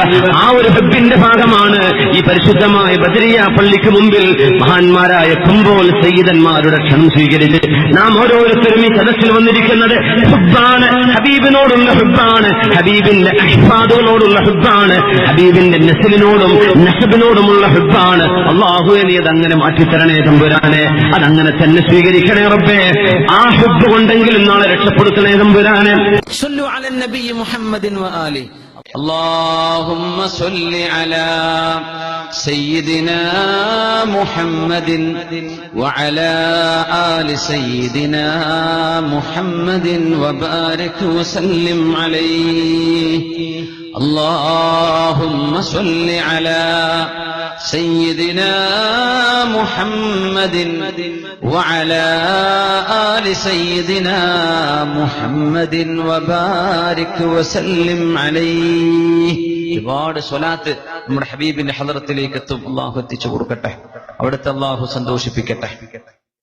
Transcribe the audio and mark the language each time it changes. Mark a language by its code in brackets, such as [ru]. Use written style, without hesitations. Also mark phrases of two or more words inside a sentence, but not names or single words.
[ml] ആ ഒരു ഹബ്ബിന്റെ ഭാഗമാണ് ഈ പരിശുദ്ധമായ ബദരിയ പള്ളിക്ക് മുമ്പിൽ മഹാന്മാരായ കുമ്പോൾ സയ്യിദന്മാരുടെ ക്ഷണം സ്വീകരിച്ച് നാം ഓരോരുത്തരും ഈ സദസ്സിൽ വന്നിരിക്കുന്നത് ഹുബ്ബാണ്, ഹബീബിനോടുള്ള ഹുബ്ബാണ്, ഹബീബിന്റെ അഹ്ഫാദുകളോടുള്ള ഹുബ്ബാണ്, ഹബീബിന്റെ നസ്ലിനോടും നസബിനോടുമുള്ള ഹുബ്ബാണ്. അല്ലാഹുവേ, നീ അതങ്ങനെ മാറ്റിത്തരണേ തമ്പുരാനെ, അതങ്ങനെ തന്നെ സ്വീകരിക്കണേ റബ്ബേ. ആ ഹുബ്ബ് കൊണ്ടെങ്കിലും നാളെ രക്ഷപ്പെടുത്തണേ തമ്പുരാനെ. [ar] صلوا على النبي محمد وآل. اللهم صل على سيدنا محمد وعلى آل سيدنا محمد وبارك وسلم عليه. اللهم صل على سيدنا محمد وعلى آل سيدنا محمد وبارك وسلم عليه. [ml] ഒരുപാട് സ്വലാത്ത് നമ്മുടെ ഹബീബിന്റെ ഹളറത്തിലേക്ക് എത്തും. അള്ളാഹു എത്തിച്ചു കൊടുക്കട്ടെ, അവിടുത്തെ അള്ളാഹു സന്തോഷിപ്പിക്കട്ടെ.